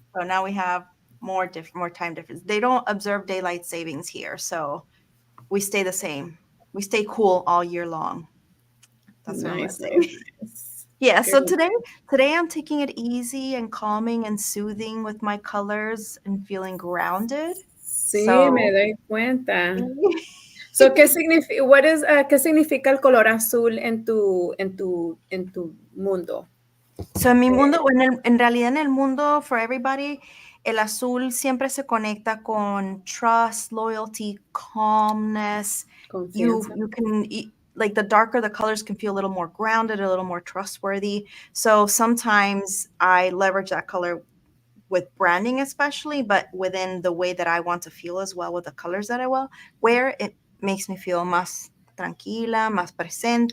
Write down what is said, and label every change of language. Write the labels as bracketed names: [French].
[English] So now we have more time difference. They don't observe daylight savings here, so we stay the same. We stay cool all year long. That's what I'm gonna say. Nice. Yeah, so Good. today I'm taking it easy and calming and soothing with my colors and feeling grounded. [Spanish] Sí, me doy cuenta. So, ¿qué significa el color azul en tu mundo? So en mi mundo, en realidad en el mundo, [English] for everybody, [Spanish] el azul siempre se conecta con [English] trust, loyalty, calmness. [Spanish] Confianza. [English] You can, like the darker the colors can feel a little more grounded, a little more trustworthy. So sometimes I leverage that color with branding especially, but within the way that I want to feel as well with the colors that I will wear, it makes me feel [Spanish] más tranquila, más presente.